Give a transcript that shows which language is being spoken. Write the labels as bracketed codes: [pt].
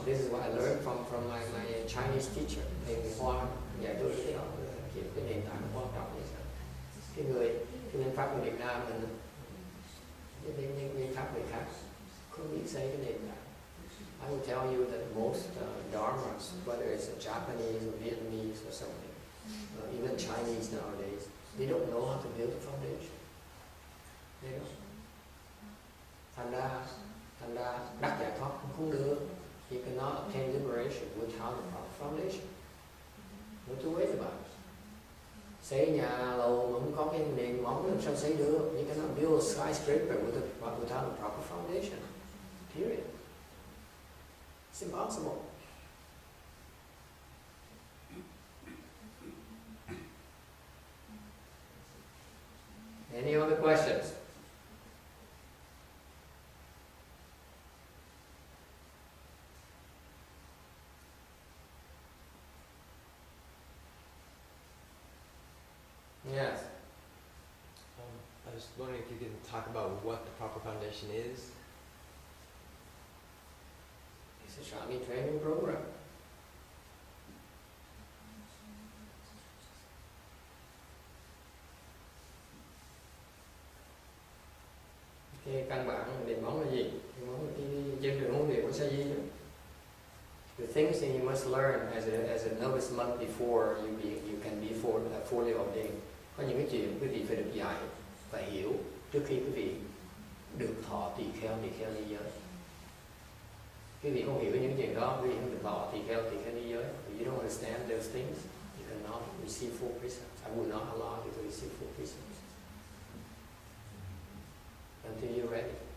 [en] This is what I learned from my Chinese teacher. [vi] Thầy người Hoa dạy tôi cái đó, cái nền tảng quan trọng như sao. Cái bên Pháp người Việt Nam mình, những bên Pháp người khác không biết xây cái nền tảng. [en] I will tell you that most dharmas, whether it's a Japanese or Vietnamese or something, even Chinese nowadays, they don't know how to build a foundation. They don't. [vi] Thành ra đắc giải thoát không được. [en] You cannot obtain liberation without a proper foundation. No two ways about it. [vi] Xây nhà lầu mà không có cái nền móng làm sao xây được? [en] You cannot build a skyscraper without a proper foundation. Period. It's impossible. Any other questions? Yes. I was wondering if you could talk about what the proper foundation is. It's a Shami training program. [vi] Cái căn bản nền móng là gì? Nền móng là cái trên đường huấn luyện của Sa Di đó. [en] The things that you must learn as a novice monk before you can be fully ordained. [vi] Có những cái chuyện quý vị phải được dạy và hiểu trước khi quý vị được thọ tỳ kheo ni giới. Quý vị không hiểu những chuyện đó, quý vị không được thọ tỳ kheo ni giới. [en] If you don't understand those things, you cannot receive full precepts. I will not allow you to receive full precepts until you're ready.